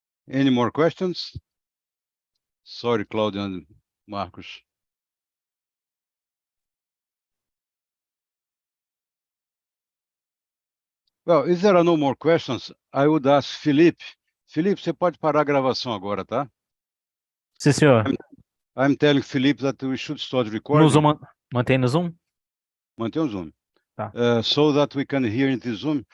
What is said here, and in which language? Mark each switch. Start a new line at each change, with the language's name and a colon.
English: Any more questions? Sorry, Claudia and Marcos. Well, if there are no more questions, I would ask Felipe.
Portuguese: Felipe, você pode parar a gravação agora, tá? Sim, senhor.
English: I'm telling Felipe that we should start recording.
Portuguese: No Zoom, mantém no Zoom? Mantém o Zoom. Tá.
English: So that we can hear in the Zoom.